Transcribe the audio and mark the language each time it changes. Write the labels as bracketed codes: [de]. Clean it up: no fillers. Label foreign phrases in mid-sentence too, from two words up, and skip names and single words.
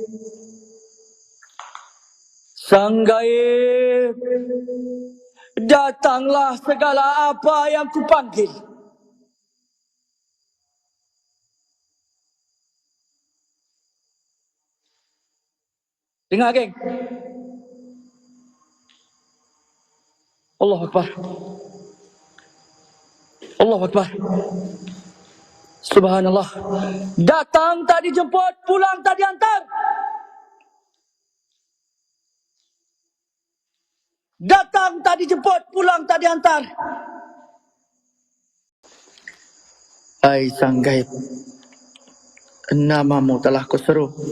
[ms] Datanglah segala apa yang kupanggil. Dengar geng. [ar] Allahu Akbar. Allahu Akbar. Subhanallah. [ms] Datang tak dijemput, pulang tak dihantar. Datang tak dijemput, pulang tak dihantar. Hai Sang Gaib, namamu telah kuseru.